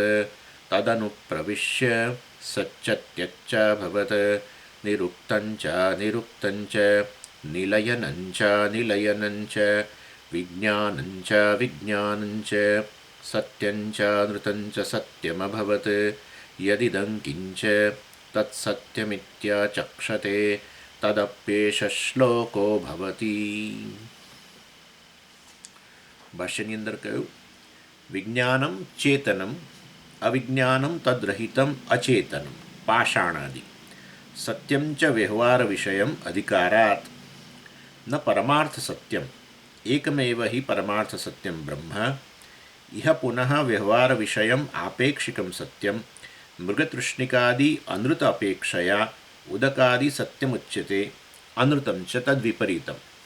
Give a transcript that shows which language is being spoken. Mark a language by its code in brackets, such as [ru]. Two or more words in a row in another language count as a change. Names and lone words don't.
[sa] तदनुप्रविश्य सच्च भवत् निरुक्तञ्च निरुक्तञ्च निलयनञ्च निलयनञ्च विज्ञानञ्च विज्ञानञ्च सत्यञ्च नृतञ्च सत्यमभवत् यदिदं किञ्च तत्सत्यमित्याचक्षते तदप्येष श्लोको भवति। [gu] ભાષ્યની અંદર કહ્યું [sa] વિજ્ઞાનમ ચેતનમ અવિજ્ઞાનમ તદ્રહિતમ અચેતનમ પાષાણાદિ સત્યમ ચ વ્યવહાર વિષયમ અધિકારાત ન પરમાર્થ સત્યમ એકમેવ હિ પરમાર્થ સત્યમ બ્રહ્મ ઇહ પુનઃ વ્યવહાર વિષયમ આપેક્ષિકમ સત્યમ મૃગતૃષ્ણિકાદિ અનૃત અપેક્ષયા ઉદકાદિ સત્યમુચ્યતે અનૃતમ ચ તદ્વિપરીતમ.